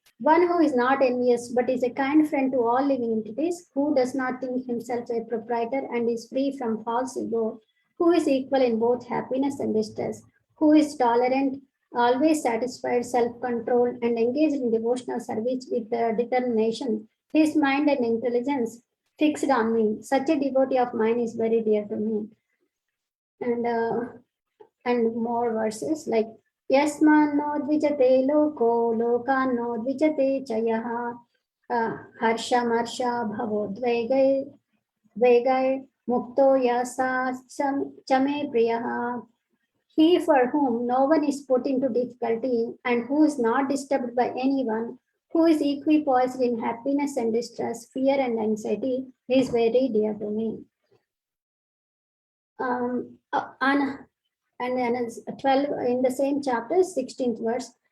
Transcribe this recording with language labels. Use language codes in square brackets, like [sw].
[en] One who is not envious but is a kind friend to all living entities, who does not think himself a proprietor and is free from false ego, who is equal in both happiness and distress, who is tolerant, always satisfied, self-controlled, and engaged in devotional service with determination, his mind and intelligence fixed on me. Such a devotee of mine is very dear to me. And more verses like [sa] यस्मान्नो द्विजते लोको लोकान्नो द्विजते च यः हर्षमर्षा भवोद्वेगै मुक्तो यः सा च मे प्रियः. [en] He for whom no one is put into difficulty and who is not disturbed by anyone, who is equipoised in happiness and distress, fear and anxiety, is very dear to me. And then 12 in the same chapter, 16th verse.